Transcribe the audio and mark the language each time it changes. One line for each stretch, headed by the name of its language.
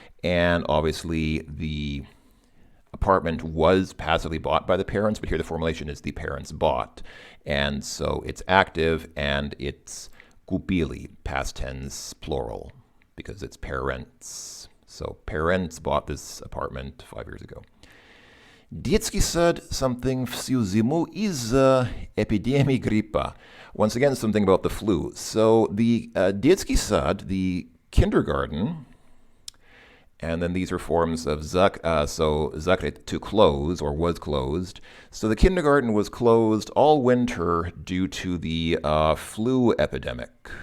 English: And obviously the apartment was passively bought by the parents, but here the formulation is the parents bought. And so it's active and it's купили, past tense, plural, because it's parents. So parents bought this apartment 5 years ago.
Russian: Детский сад, something всю зиму из-за эпидемии гриппа.
English: Once again, something about the flu. So the детский сад, the kindergarten, and then these are forms of so закрыт, to close, or was closed. So the kindergarten was closed all winter due to the flu epidemic.